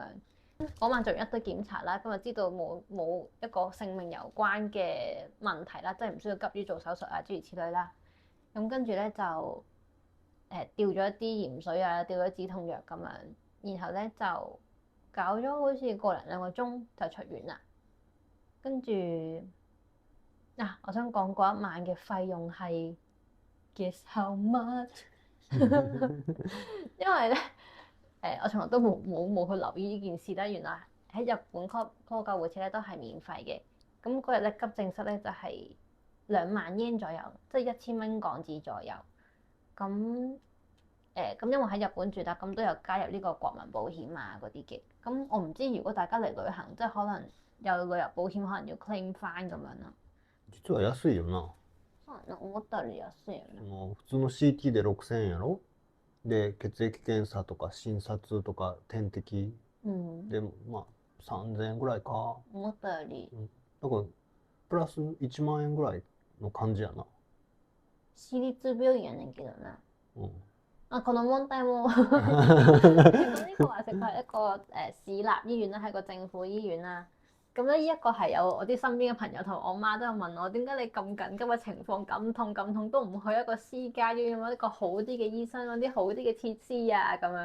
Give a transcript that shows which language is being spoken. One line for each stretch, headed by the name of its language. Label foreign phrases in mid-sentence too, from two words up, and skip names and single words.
Cantonese: 嗰晚做完一堆檢查啦，咁就知道冇一個性命攸關嘅問題啦，即係唔需要急於做手術啊，諸如此類啦。咁跟住咧就吊咗一啲鹽水啊，吊咗止痛藥咁樣，然後咧就搞咗好似個零2個鐘就出院啦。跟住我想講嗰一晚嘅費用係
English: guess how much？
Cantonese: 因為咧我從來都冇去留意呢件事啦。原來喺日本 call 救護車咧都係免費嘅。咁嗰日咧急症室咧就係2萬yen左右，即係1000蚊港紙左右。咁因為喺日本住啦，咁都有加入呢個國民保險啊嗰啲嘅。咁我唔知如果大家嚟旅行，即係可能有旅遊保險，可能要 claim 翻咁樣啦。
Japanese: 実は安いよな。そうやな、思ったより安いよね。もう普通の CT で6000円やろ。で血液検査とか診察とか点滴でまあ3000円ぐらいか。思ったより。だからプラス1万円ぐらいの感じやな。私立病院やねんけどな。うん。この問題冇。
Cantonese: 咁呢個話食佢係一個市立醫院啦，係個政府醫院啦。咁咧呢一個係有我啲身邊嘅朋友同我媽都有問我，點解你咁緊急嘅情況咁痛都唔去一個私家醫院揾一個好啲嘅醫生，揾啲好啲嘅設施啊咁樣。